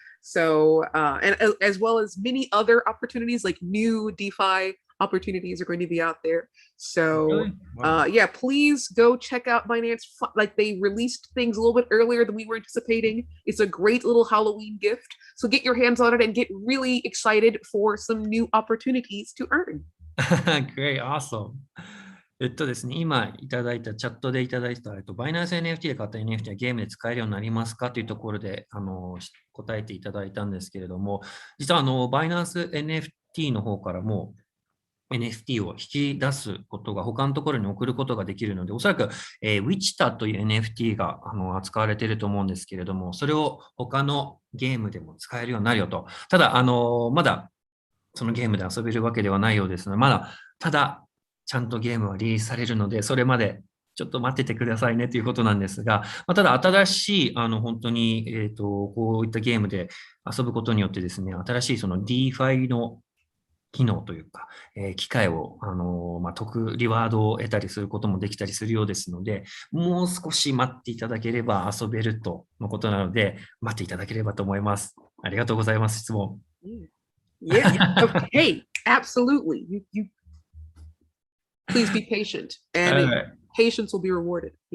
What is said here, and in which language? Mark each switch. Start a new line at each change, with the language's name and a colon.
English: So and as well as many other opportunities, like new DeFi opportunities are going to be out there. So Really? Wow. yeah, please go check out Binance. Like, they released things a little bit earlier than we were anticipating. It's a great little Halloween gift. So get your hands on it and get really excited for some new opportunities to earn. Great, awesome.
Japanese: ですね、今いただいた、チャットでいただいた、バイナンス NFT で買った NFT はゲームで使えるようになりますかというところで、答えていただいたんですけれども、実はバイナンス NFT の方からも NFT を引き出すことが他のところに送ることができるので、おそらく、Wichita という NFT が扱われていると思うんですけれども、それを他のゲームでも使えるようになるよと。ただ、まだそのゲームで遊べるわけではないようですので、ただ、ちゃんとゲームはリリースされるので、それまでちょっと待っててくださいねということなんですが、ただ新しい、本当に、こういったゲームで遊ぶことによってですね、新しいその DeFi の機能というか、機会を、リワードを得たりすることもできたりするようですので、もう少し待っていただければ遊べるとのことなので、待っていただければと思います。ありがとうございます、質問。
English: Yeah. Hey, absolutely. You please be patient, and patience will be rewarded.